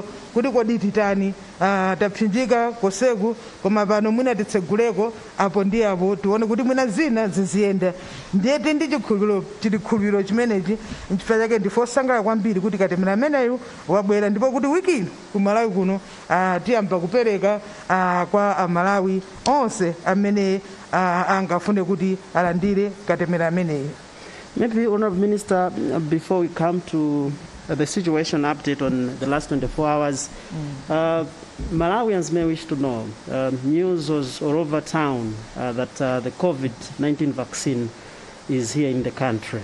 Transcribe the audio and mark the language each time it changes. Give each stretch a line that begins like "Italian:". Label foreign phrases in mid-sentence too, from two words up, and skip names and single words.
Nyanja: kuti kodi titani tapsinjika koseku koma pano mwina titseguleko apo ndi apo tione kuti mwina zina ziziyenda ndiye ndi chikhulupiriro chimenechi nchifukwa chake ndife osangalala kwambiri kuti katemera ameneyu wabwera ndipo kuti wiki ino ku Malawi kuno tiyamba kupereka kwa Amalawi onse amene angafune kuti alandire katemera ameneyu.
English: Maybe, Honorable Minister, before we come to the situation update on the last 24 hours, Malawians may wish to know, news was all over town that the COVID-19 vaccine is here in the country.